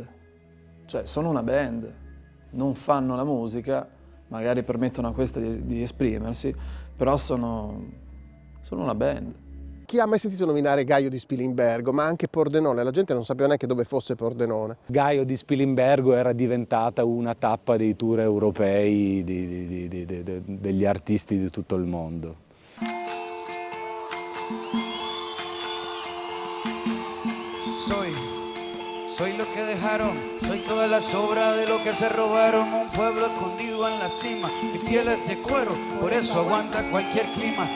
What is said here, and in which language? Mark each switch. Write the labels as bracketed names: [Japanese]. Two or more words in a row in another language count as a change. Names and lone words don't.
[Italian] Cioè, sono una band, non fanno la musica, magari permettono a questa di esprimersi, però sono una band. Chi ha mai sentito nominare Gaio di Spilimbergo, ma anche Pordenone? La gente non sapeva neanche dove fosse Pordenone. Gaio di Spilimbergo era diventata una tappa dei tour europei degli artisti di tutto il mondo. [Spanish] Soy lo que dejaron, soy todas las obras de lo que se robaron. Un pueblo escondido en la cima, mi piel es de cuero, por eso aguanta cualquier clima.